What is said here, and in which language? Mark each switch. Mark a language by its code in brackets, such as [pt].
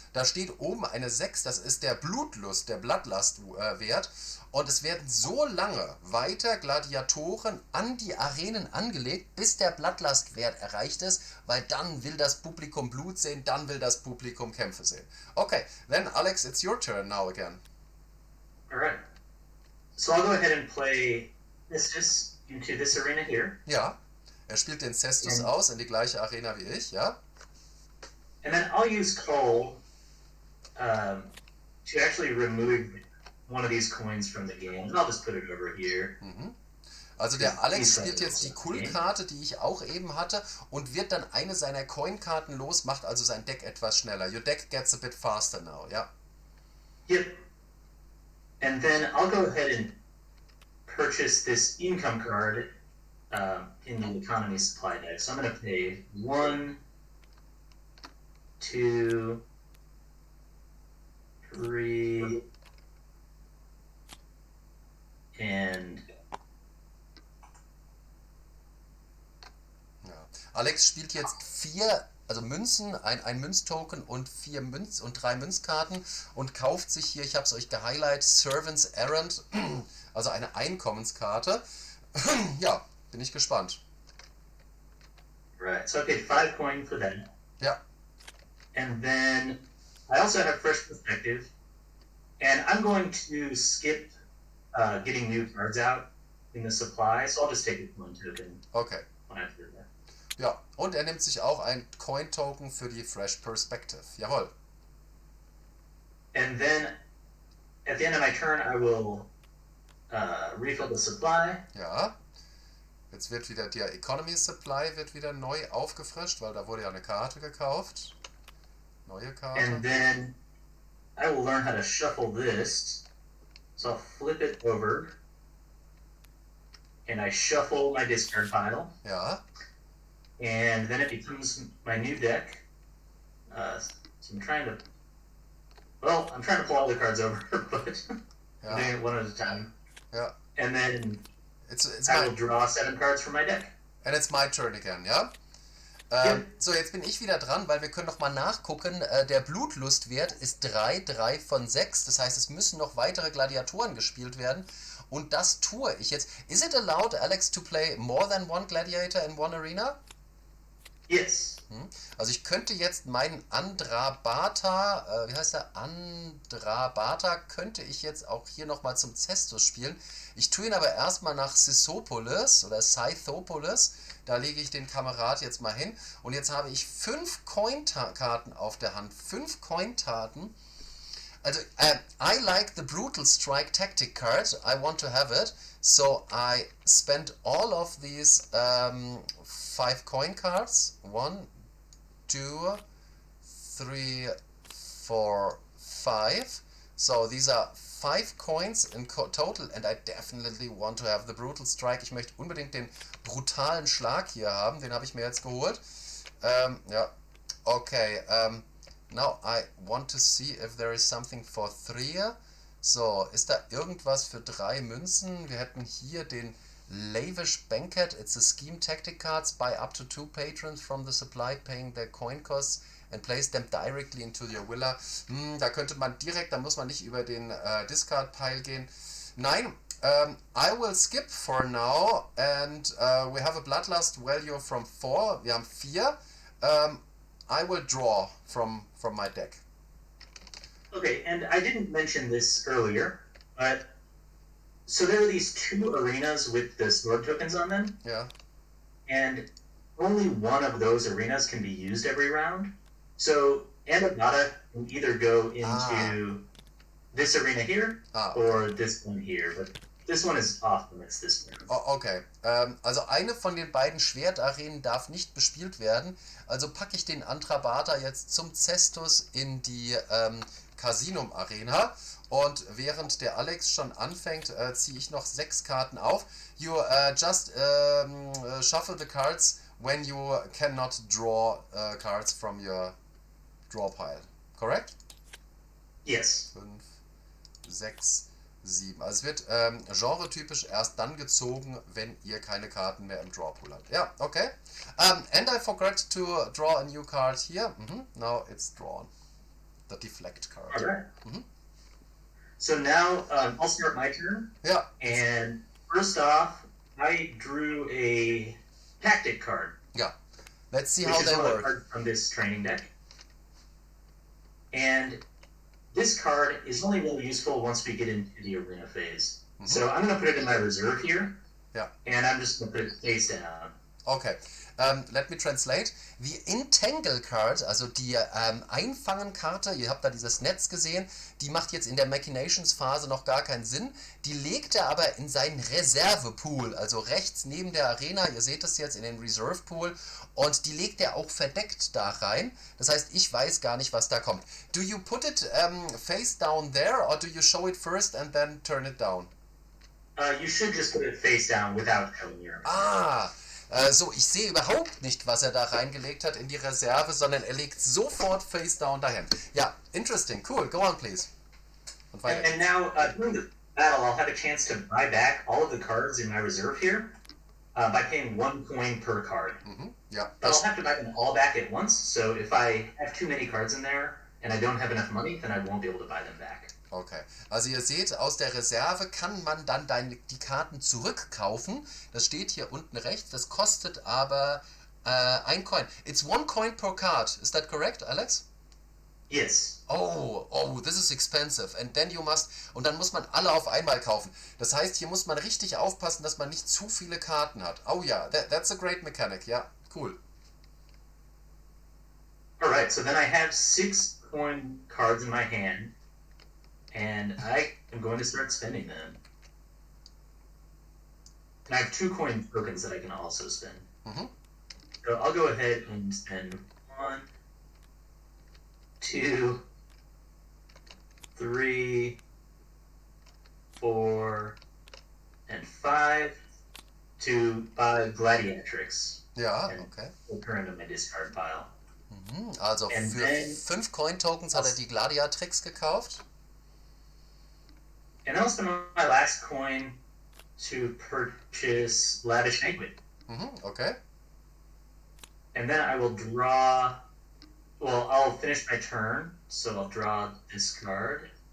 [de] Da steht oben eine 6. Das ist der Blutlust, der Bloodlust-Wert. Und es werden so lange weiter Gladiatoren an die Arenen angelegt, bis der Bloodlust-Wert erreicht ist, weil dann will das Publikum Blut sehen, dann will das Publikum Kämpfe sehen. [en] Okay, then Alex, it's your turn now again. Alright. So I'll go ahead and play Cestus into this arena here. [de] Ja, er spielt den Cestus aus in die gleiche Arena wie ich, ja. [en] And then I'll use Coal to actually remove one of these coins from the game. And I'll just put it over here. [de] Also der Alex spielt jetzt die Cool-Karte, die ich auch eben hatte, und wird dann eine seiner Coin-Karten los, macht also sein Deck etwas schneller. [en] Your deck gets a bit faster now, ja. Yep. And then I'll go ahead and purchase this income card in the economy supply deck. So I'm going to pay 1, 2, 3, and... [de] Ja. Alex spielt jetzt 4, also Münzen, ein Münztoken und 3 Münzkarten und kauft sich hier, ich habe es euch gehighlightet, Servants Errand, also eine Einkommenskarte. Ja, bin ich gespannt. [en] Right, so I paid 5 coin for that. [de] Ja. [en] And then I also have Fresh Perspective, and I'm going to skip getting new cards out in the supply, so I'll just take one token. Okay. When I do that. [de] Ja, und er nimmt sich auch ein Coin-Token für die Fresh Perspective. Jawohl. [en] And then, at the end of my turn, I will refill the supply. [de] Ja. Jetzt wird wieder der Economy Supply wird wieder neu aufgefrischt, weil da wurde ja eine Karte gekauft. Neue Karte. [en] And then I will learn how to shuffle this. So I'll flip it over. And I shuffle my discard pile. [de] Ja. [en] And then it becomes my new deck. So I'm trying to pull all the cards over, but I'm doing it one at a time. Yeah. And then it's I will draw 7 cards from my deck. And it's my turn again, ja? [de] So, jetzt bin ich wieder dran, weil wir können noch mal nachgucken. Der Blutlustwert ist 3 von 6. Das heißt, es müssen noch weitere Gladiatoren gespielt werden. Und das tue ich jetzt. [en] Is it allowed, Alex, to play more than one gladiator in one arena? Yes. [de] Also ich könnte jetzt meinen Andrabata, wie heißt der? Andrabata könnte ich jetzt auch hier nochmal zum Cestus spielen. Ich tue ihn aber erstmal nach Scythopolis oder Scythopolis. Da lege ich den Kamerad jetzt mal hin. Und jetzt habe ich 5 Coin-Karten auf der Hand. 5 Coin-Karten. [en] Also, I like the Brutal Strike Tactic card. I want to have it. So I spent all of these 5 coin cards. 1, 2, 3, 4, 5. So these are 5 coins in total and I definitely want to have the brutal strike. [de] Ich möchte unbedingt den brutalen Schlag hier haben, den habe ich mir jetzt geholt. Ja, okay. [en] Now I want to see if there is something for 3. [de] So, ist da irgendwas für 3 Münzen? Wir hätten hier den Lavish Banquet. [en] It's a scheme tactic cards. Buy up to 2 patrons from the supply, paying their coin costs and place them directly into your villa. [de] Da könnte man direkt, da muss man nicht über den Discard-Pile gehen. [en] Nein, I will skip for now and we have a Bloodlust value from 4. [de] Wir haben 4. [en] I will draw from my deck. Okay, and I didn't mention this earlier, but so there are these 2 arenas with the sword tokens on them. Yeah. And only one of those arenas can be used every round. So Anabata can either go into this arena here or this one here, but this one is off limits this round. Oh, okay. [de] Also eine von den beiden Schwertarenen darf nicht bespielt werden. Also packe ich den Antrabata jetzt zum Cestus in die Casinum Arena. Und während der Alex schon anfängt, ziehe ich noch 6 Karten auf. [en] You just shuffle the cards when you cannot draw cards from your draw pile. Correct? Yes. 5, 6, 7. [de] Also es wird genretypisch erst dann gezogen, wenn ihr keine Karten mehr im Drawpool habt. Ja, okay. [en] And I forgot to draw a new card here. Now it's drawn. The deflect card. Alright. So now I'll start my turn. Yeah. And first off, I drew a tactic card. Yeah. Let's see how which is they one of the work. cards from this training deck. And this card is only really useful once we get into the arena phase. So I'm going to put it in my reserve here. Yeah. And I'm just going to put it face down. Okay. Let me translate. [de] Die Entangle Card, also die Einfangen-Karte, ihr habt da dieses Netz gesehen, die macht jetzt in der Machinations-Phase noch gar keinen Sinn. Die legt er aber in seinen Reserve-Pool, also rechts neben der Arena, ihr seht es jetzt in den Reserve-Pool, und die legt er auch verdeckt da rein. Das heißt, ich weiß gar nicht, was da kommt. [en] Do you put it face down there, or do you show it first and then turn it down? You should just put it face down without showing your... [de] So, ich sehe überhaupt nicht, was er da reingelegt hat in die Reserve, sondern er legt sofort face down dahin. [en] Ja, interesting, cool, go on please. And now, during the battle, I'll have a chance to buy back all of the cards in my reserve here by paying 1 coin per card. [de] Ja, [en] but I'll have to buy them all back at once, so if I have too many cards in there and I don't have enough money, then I won't be able to buy them back. [de] Okay, also ihr seht, aus der Reserve kann man dann die Karten zurückkaufen. Das steht hier unten rechts, das kostet aber 1 Coin. [en] It's 1 coin per card, is that correct, Alex? Yes. Oh, this is expensive. And then you must, [de] und dann muss man alle auf einmal kaufen. Das heißt, hier muss man richtig aufpassen, dass man nicht zu viele Karten hat. [en] Oh ja, that's a great mechanic, ja, cool. Alright, so then I have 6 coin cards in my hand. And I am going to start spending them. And I have 2 coin tokens that I can also spend. So I'll go ahead and spend 1, 2, 3, 4, and 5 to buy Gladiatrix. [de] Ja, okay. [en] We'll turn into my discard pile. [de] Also [en] And [de] für [en] then [de] 5 Coin Tokens hat er die Gladiatrix gekauft. [en] And I'll spend my last coin to purchase Lavish Banquet. Okay. And then I will draw... Well, I'll finish my turn, so I'll draw this card.